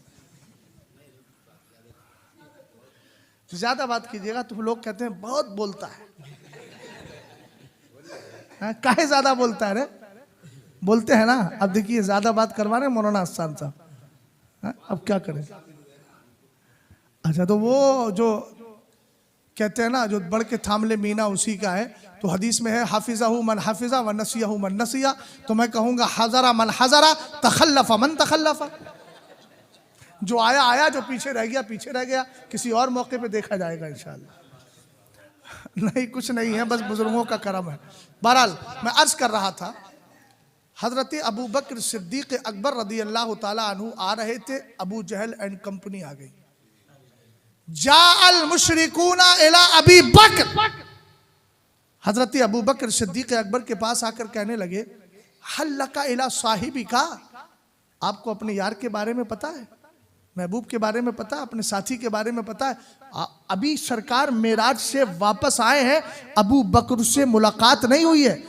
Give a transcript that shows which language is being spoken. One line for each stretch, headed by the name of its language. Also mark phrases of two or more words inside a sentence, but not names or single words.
Hindi: ज्यादा बात कीजिएगा तो लोग कहते हैं बहुत बोलता है, काहे ज्यादा बोलता है रे, बोलते हैं ना। अब देखिए ज्यादा बात करवा रहे मौलाना हसन साहब, अब क्या करें। अच्छा, तो वो जो कहते हैं ना, जो बढ़ के थाम ले मीना उसी का है, तो हदीस में है
Arabic: حفظه من حفظ ونسيه من نسي.
Hindi: तो मैं कहूँगा
Arabic: حضر من حضر وتخلف من تخلف.
Hindi: जो आया आया, जो पीछे रह गया पीछे रह गया, किसी और मौके पे देखा जाएगा इंशाअल्लाह। नहीं, कुछ नहीं है, बस बुजुर्गों का करम है। बहरहाल मैं अर्ज कर रहा था, हजरत अबू बकर सिद्दीक अकबर
Arabic: رضي الله تعالى عنه
Hindi: आ रहे थे, अबू जहल
English: and company
Hindi: आ गई।
Arabic: جاء المشركون إلى أبي بكر,
Hindi: हजरत अबू बकर सिद्दीक अकबर के पास आकर कहने लगे,
Arabic: هل لك إلى صاحبك,
Hindi: आपको अपने यार के बारे में पता है, महबूब के बारे में पता है, अपने साथी के बारे में पता है। अभी सरकार मेराज से वापस आए हैं, अबू बकर से मुलाकात नहीं हुई है।